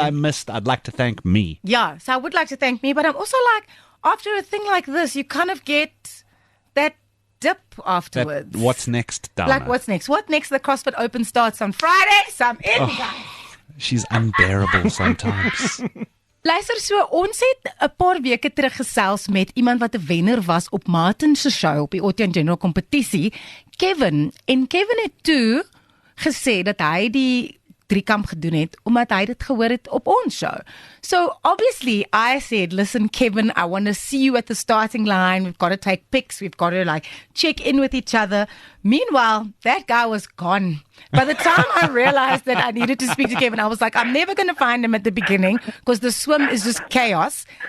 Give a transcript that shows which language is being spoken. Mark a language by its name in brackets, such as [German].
[English] I missed. I'd like to thank me. Yeah, so I would like to thank me, but I'm also like, after a thing like this, you kind of get that dip afterwards. What's next, Dana? Like, what's next? What next? The CrossFit Open starts on Friday, so I'm in, guys. She's unbearable sometimes. [Afrikaans] Luister, so ons het 'n paar weke terug gesels met iemand wat 'n wenner was op Martin se show op die Auto in General kompetisie, Kevin. En Kevin het toe gesê dat hy die driekamp gedoen het, omdat hy dit gehoor het op ons show. [English] So obviously I said, listen Kevin, I want to see you at the starting line. We've got to take pics. We've got to like check in with each other. Meanwhile, that guy was gone. By the time I realized that I needed to speak to Kevin, I was like, I'm never going to find him at the beginning because the swim is just chaos.